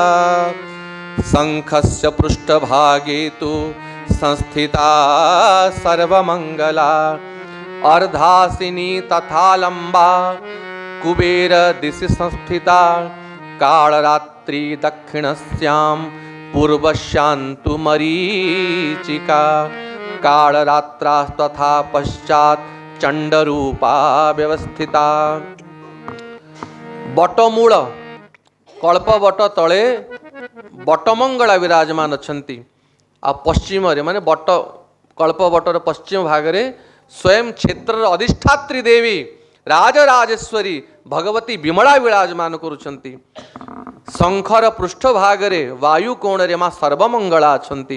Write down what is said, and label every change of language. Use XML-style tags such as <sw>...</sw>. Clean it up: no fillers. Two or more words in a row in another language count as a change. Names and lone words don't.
<sa>शंखस्य पृष्ठभागे तु संस्थिता सर्वमंगला अर्धासिनी तथा लंबा कुबेर दिशि संस्थिता कालरात्रि दक्षिणस्याम पूर्वश्यान्तु मरीचिका कालरात्रा तथा पश्चात चंडरूपा व्यवस्थिता।</sa> <or>ବଟମୂଳ କଳ୍ପବଟ ତଳେ ବଟମଙ୍ଗଳା ବିରାଜମାନ ଅଛନ୍ତି ଆ ପଶ୍ଚିମ ରେ ମାନେ ବଟ କଳ୍ପବଟର ପଶ୍ଚିମ ଭାଗ ରେ ସ୍ୱୟଂ କ୍ଷେତ୍ର ଅଧିଷ୍ଠାତ୍ରୀ ଦେବୀ ରାଜରାଜେଶ୍ୱରୀ ଭଗବତୀ ବିମଳା ବିରାଜମାନ କରୁଛନ୍ତି। ଶଙ୍ଖର ପୃଷ୍ଠ ଭାଗ ରେ ବାୟୁ କୋଣ ରେ ମାଁ ସର୍ବମଙ୍ଗଳା ଅଛନ୍ତି।</or>